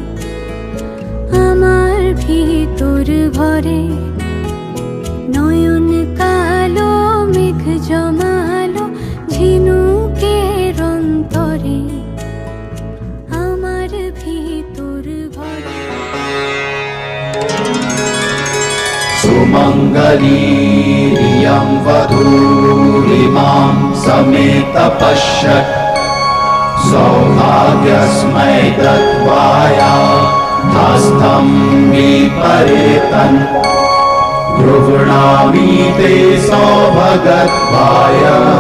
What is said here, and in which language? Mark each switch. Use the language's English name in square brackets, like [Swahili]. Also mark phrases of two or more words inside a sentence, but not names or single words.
[Bangla] আমার ভিতর ঘরে নয়ন কালো মেঘ জমালো ঝিনুকের অন্তরে আমার ভিতর ঘরে [Sanskrit] मङ्गलीरियं वधूरिमां समेत पश्यत् सौभाग्यस्मै दत्वाया हस्तं विपरेतन् गृह्णामि ते सौभगत्वाय